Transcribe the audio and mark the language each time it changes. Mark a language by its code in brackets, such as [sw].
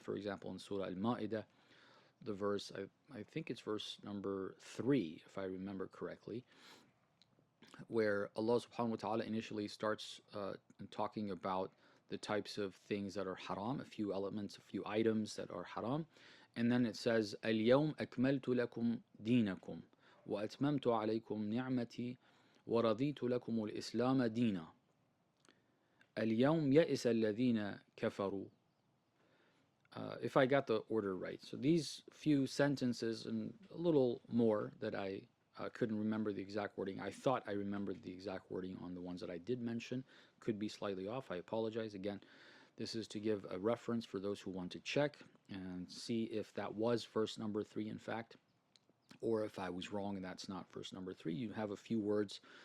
[en] For example, in Surah Al-Ma'idah, the verse, I think it's verse number 3, if I remember correctly, where Allah subhanahu wa ta'ala initially starts talking about the types of things that are haram, a few elements, a few items that are haram. and then it says [ar] اليوم أكملت لكم دينكم وأتممت عليكم نعمتي ورضيت لكم الإسلام دينا اليوم يئس الذين كفروا. [en] If I got the order right. So these few sentences and a little more that I couldn't remember the exact wording. I thought I remembered the exact wording on the ones that I did mention. Could be slightly off. I apologize. Again, this is to give a reference for those who want to check and see if that was verse number 3, in fact, or if I was wrong and that's not verse number 3. You have a few words.